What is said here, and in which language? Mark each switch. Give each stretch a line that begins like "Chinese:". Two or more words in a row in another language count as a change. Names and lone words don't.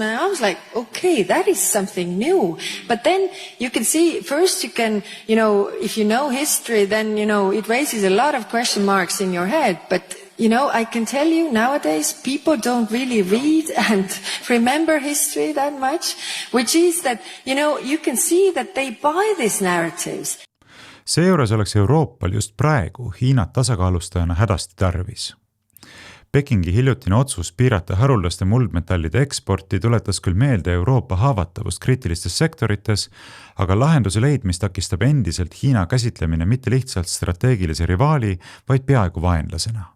English: And I was like, okay, that is something new. But then you can see, first you can, if you know history, then, it raises a lot of question marks in your head. But, I can tell you nowadays people don't really read and remember history that much, which is that, you can see that they buy these narratives.
Estonian: Seejuures oleks Euroopal just praegu Hiinat tasakaalustajana hädasti tarvis. Pekingi hiljutine otsus piirata haruldaste muldmetallide eksporti tuletas küll meelde Euroopa haavatavust kriitilistes sektorites, aga lahenduse leidmist takistab endiselt Hiina käsitlemine mitte lihtsalt strateegilise rivaali, vaid peaaegu vaenlasena.